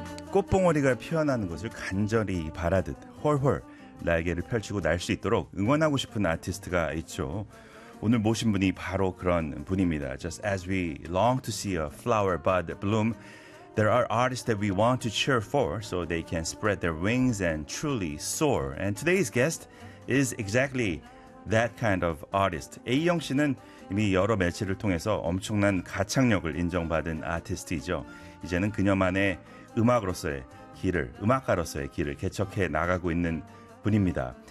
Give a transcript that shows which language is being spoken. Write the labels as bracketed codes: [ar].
[ko] 꽃봉오리가 피어나는 곳을 간절히 바라듯 홀홀 날개를 펼치고 날 수 있도록 응원하고 싶은 아티스트가 있죠. 오늘 모신 분이 바로 그런 분입니다. [en] Just as we long to see a flower bud bloom, there are artists that we want to cheer for so they can spread their wings and truly soar. And today's guest is exactly that kind of artist. [ko] A영 씨는 이미 여러 매체를 통해서 엄청난 가창력을 인정받은 아티스트이죠. 이제는 그녀만의 음악으로서의 길을, 음악가로서의 길을 개척해 나가고 있는 분입니다.